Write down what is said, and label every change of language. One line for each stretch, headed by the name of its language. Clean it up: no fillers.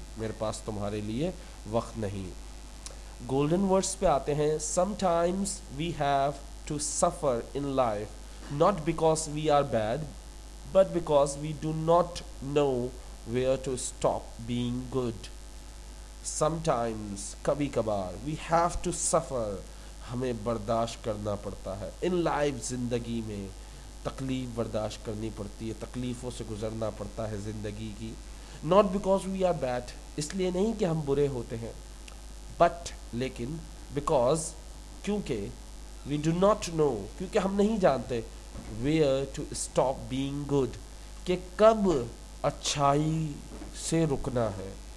Urdu: میرے پاس تمہارے لیے وقت نہیں. گولڈن ورڈس پہ آتے ہیں.
English: Sometimes we have to suffer in life, not because we are bad, but because we do not know where to stop being good.
Urdu: Sometimes, کبھی کبھار,
English: we have to suffer,
Urdu: ہمیں برداشت کرنا پڑتا ہے.
English: in life,
Urdu: زندگی میں تکلیف برداشت کرنی پڑتی ہے, تکلیفوں سے گزرنا پڑتا ہے زندگی کی.
English: not because we are bad,
Urdu: اس لیے نہیں کہ ہم برے ہوتے ہیں, but لیکن because, کیونکہ
English: we do not know,
Urdu: کیونکہ ہم نہیں جانتے
English: where to stop being good,
Urdu: کہ کب اچھائی سے رکنا ہے.